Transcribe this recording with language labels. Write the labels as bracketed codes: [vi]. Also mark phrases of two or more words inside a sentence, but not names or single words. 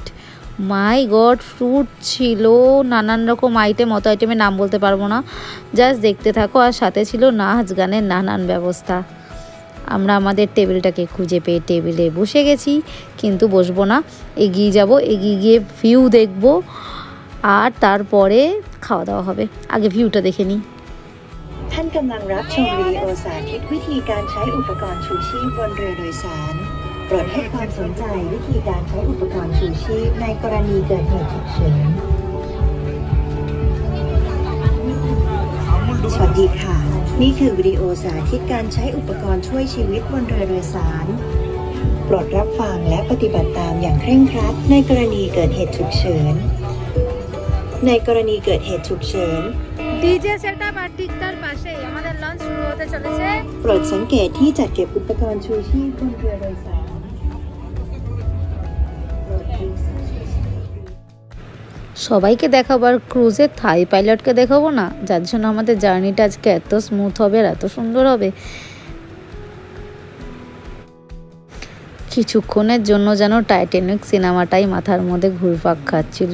[en] my god, [bn] ফ্রুট ছিল, নানান রকম আইটেম, অত আইটেমের নাম বলতে পারবো না, জাস্ট দেখতে থাকো। আর সাথে ছিল নাচ গানের নানান ব্যবস্থা। আমরা আমাদের টেবিলটাকে খুঁজে পেয়ে টেবিলে বসে গেছি, কিন্তু বসবো না, এগিয়ে যাব, এগিয়ে গিয়ে ভিউ দেখবো, আর তারপরে খাওয়া দাওয়া হবে। আগে ভিউটা দেখে নিই। [th] ท่านกำลังรับชมวิดีโอสาธิตวิธีการใช้อุปกรณ์ชูชีพบนเรือโดยสารโปรดให้ความสนใจวิธีการใช้อุปกรณ์ชูชีพในกรณีเกิดเหตุฉุกเฉินสวัสดีค่ะนี่คือวิดีโอสาธิตการใช้อุปกรณ์ช่วยชีวิตบนเรือโดยสารโปรดรับฟังและปฏิบัติตามอย่างเคร่งครัดในกรณีเกิดเหตุฉุกเฉินในกรณีเกิดเหตุฉุกเฉิน [en] DJ setup [bn] আর ঠিক তার পাশেই আমাদের লঞ্চ শুরু হতে চলেছে। [th] โปรดสังเกตที่จัดเก็บอุปกรณ์ชูชีพบนเรือโดยสาร [bn] সবাইকে দেখাবার ক্রুজের [en] Thai pilot [bn] দেখাবো না, যার জন্য আমাদের জার্নিটা আজকে এত স্মুথ হবে আর এত সুন্দর হবে। কিছুক্ষণের জন্য যেন টাইটানিক সিনেমাটাই মাথার মধ্যে ঘুরপাক খাচ্ছিল।